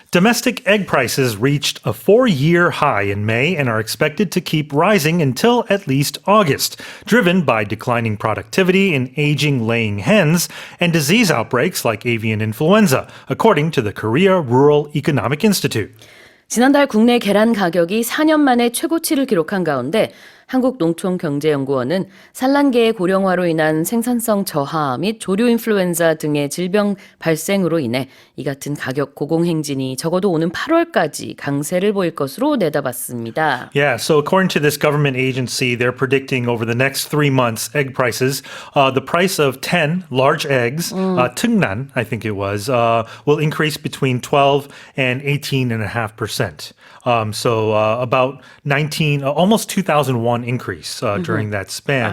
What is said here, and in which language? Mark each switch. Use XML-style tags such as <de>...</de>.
<en>Domestic egg prices reached a 4-year high in May and are expected to keep rising until at least August, driven by declining productivity in aging laying hens and disease outbreaks like avian influenza, according to the Korea Rural Economic Institute.</en> <ko>지난달 국내 계란 가격이 4년 만에 최고치를 기록한 가운데 한국농촌경제연구원은 산란계의 고령화로 인한 생산성 저하 및 조류 인플루엔자 등의 질병 발생으로 인해 이 같은 가격 고공행진이 적어도 오는 8월까지 강세를 보일 것으로 내다봤습니다.</ko> <en>Yeah, so according to this government agency, they're predicting over the next 3 months egg prices, the price of 10 large eggs, 특난, I think it was, will increase between 12 and 18.5%. So about 19, almost 2001 increase during that span.</en>